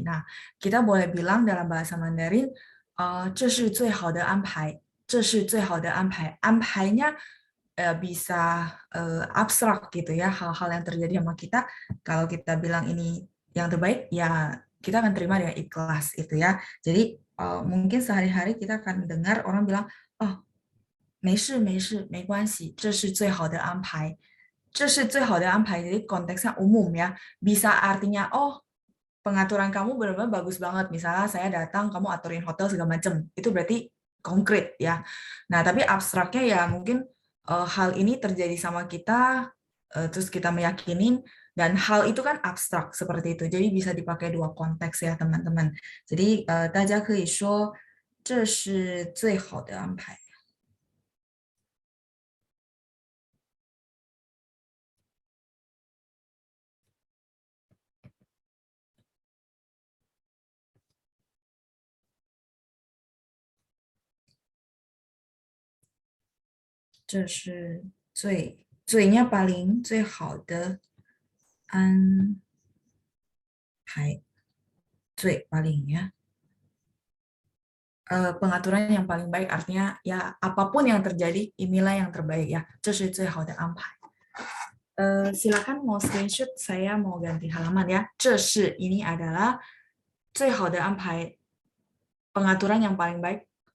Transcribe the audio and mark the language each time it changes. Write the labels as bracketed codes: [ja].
[id] Nah, kita boleh bilang dalam bahasa Mandarin, [zh] 这是最好的安排，这是最好的安排。 [id] 安排nya bisa abstrak gitu ya, hal-hal yang terjadi sama kita. Kalau kita bilang ini yang terbaik, ya kita akan terima dengan ikhlas itu ya. Jadi mungkin sehari-hari kita akan dengar orang bilang, oh, [zh] 没事没事没关系，这是最好的安排。这是最好的安排. [id] Jadi konteksnya umum ya. Bisa artinya, oh, pengaturan kamu benar-benar bagus banget. Misalnya saya datang, kamu aturin hotel segala macam. Itu berarti konkret ya. Nah, tapi abstraknya ya mungkin hal ini terjadi sama kita, terus kita meyakinin, dan hal itu kan abstrak seperti itu. Jadi bisa dipakai dua konteks ya teman-teman. [zh] Jadi 大家可以说这是最好的安排。这是最nya paling 最好的安排，最 paling ya. [id] Pengaturan yang paling baik artinya ya apapun yang terjadi inilah yang terbaik ya. [zh] 这是最好的安排. [id] Silakan mau screenshot, saya mau ganti halaman ya. [zh] 这是 [id] ini adalah [zh] 最好的安排, [id] pengaturan yang paling baik.